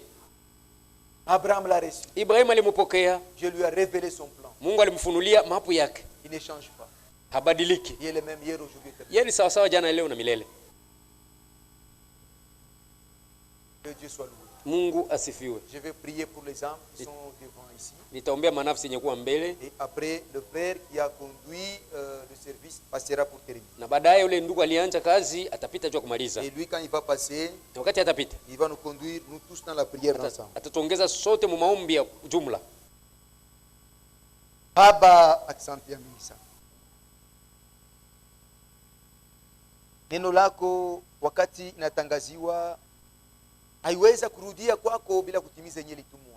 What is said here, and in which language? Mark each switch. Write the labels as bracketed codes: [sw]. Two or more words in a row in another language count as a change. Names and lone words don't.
[fr] Abraham l'a reçu. [sw] Ibrahim alimpokea. [fr] Je lui ai révélé son plan. [sw] Mungu alimfunulia mapu yake. [fr] Il ne change pas. [sw] Habadiliki. [fr] Il est le même hier, aujourd'hui. éternel. [sw] Yeye ni sawa sawa jana leo na milele. [fr] Que Dieu soit loué. [sw] Mungu asifiwe. [fr] Je vais prier pour les âmes qui sont devant ici. [sw] Nitaombea manafsi yenye kuwa mbele, [fr] Et après, le frère qui a conduit le service passera pour terminer. [sw] na baadaye yule ndugu alianza kazi atapita jua kumaliza. [fr] Et lui, quand il va passer, [sw] Na wakati atapita [fr] il va nous conduire, nous tous, dans la prière ensemble. [sw] atatuongeza sote mu maombi ya jumla. Baba, asante ya mingi sana. Neno lako wakati inatangaziwa haiweza kurudia kwako bila kutimiza yenye ilitumwa.